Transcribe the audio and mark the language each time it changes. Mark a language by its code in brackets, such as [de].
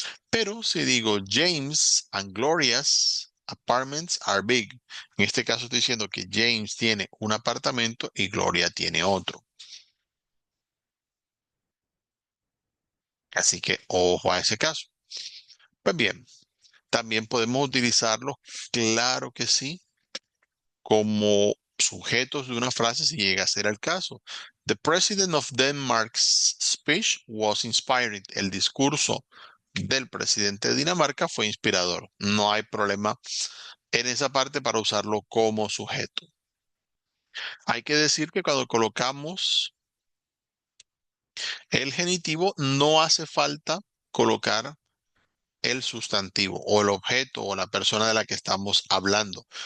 [es] Pero si digo [en] James and Gloria's apartments are big, [es] en este caso estoy diciendo que James tiene un apartamento y Gloria tiene otro. Así que ojo a ese caso. Pues bien, también podemos utilizarlo, claro que sí, como sujetos de una frase si llega a ser el caso. [en] The President of Denmark's speech was inspiring. [es] El discurso del presidente de Dinamarca fue inspirador. No hay problema en esa parte para usarlo como sujeto. Hay que decir que cuando colocamos el genitivo no hace falta colocar el sustantivo o el objeto o la persona de la que estamos hablando.